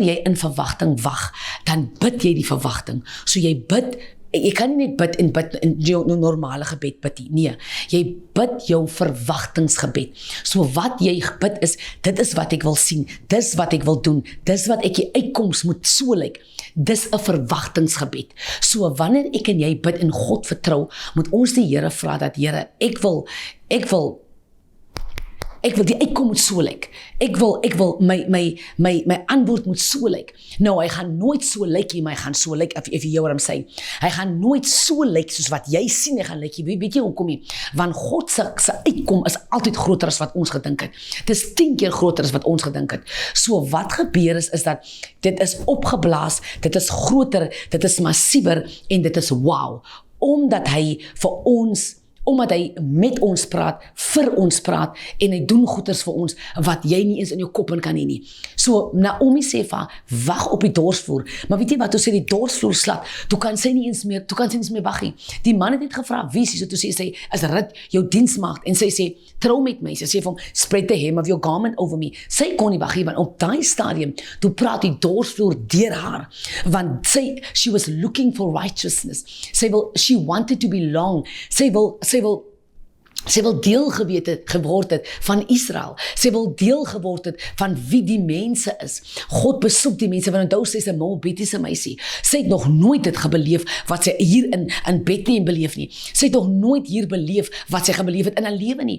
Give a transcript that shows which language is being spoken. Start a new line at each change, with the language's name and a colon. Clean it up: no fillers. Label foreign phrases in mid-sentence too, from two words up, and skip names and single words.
Afrikaans: jy in verwagting wag, dan bid jy die verwagting, so jy bid, jy kan nie net bid in jou normale gebed bid nie, nee, jy bid jou verwagtingsgebed, so wat jy bid is, dit is wat ek wil sien, dis wat ek wil doen, dis wat ek die uitkoms moet so lyk, dis 'n verwagtingsgebed, so wanneer ek en jy bid en God vertrou, moet ons die Here vra dat Here, ek wil die uitkom moet so lyk. Ek wil my antwoord moet so lyk. Nou, hy gaan nooit so lyk nie, maar hy gaan so lyk,
English: if you hear what I'm saying.
Afrikaans: Hy gaan nooit so lyk soos wat jy sien, hy gaan lyk, weet jy hoekom nie? Want God se uitkom is altyd groter as wat ons gedink het. Dit is 10 keer groter as wat ons gedink het. So wat gebeur is dat dit is opgeblaas, dit is groter, dit is massiewer en dit is wow. Omdat hy met ons praat, vir ons praat, en hy doen goeders vir ons, wat jy nie eens in jou kop in kan hê nie. So, Naomi sê vir haar, wag op die dorsvloer, maar weet jy wat, toe sy die dorsvloer slat, toe kan sy nie eens meer wag nie. Die man het net gevra, wie is hy? So toe sê sy, is Rut jou diensmaagd, en sy sê, trou met my, sy sê vir hom,
English: spread the hem of your garment over me.
Afrikaans: Sy kon nie wag nie, want op daai stadium, toe praat die dorsvloer deur haar, want
English: she was looking for righteousness, she wanted to belong,
Afrikaans: sy wil deel geword het van Israel. Sy wil deel geword het van wie die mense is. God besoek die mense, want onthou sy is 'n Moabitiese meisie. Sy het nog nooit dit gebeleef wat sy hier in Bethlehem beleef nie. Sy het nog nooit hier beleef wat sy gebeleef het in haar lewe nie.